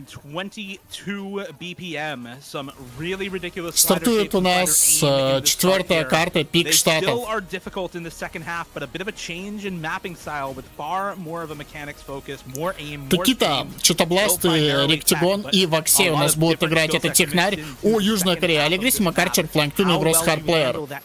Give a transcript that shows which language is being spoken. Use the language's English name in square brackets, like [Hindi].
[English] 222 BPM, some really ridiculous. [Russian] Стартует у нас четвертая карта, пик штатов. [English] Still are difficult in the second half, but a bit of a change in mapping style with far more of a mechanics focus, more aim, more [Russian] Такие-то Читобласты, Ректигон и Ваксе у нас будут играть. Это Технарь у Южной Кореи. Алигрисима, Карчер, Фланктун и Брос Хардплеер.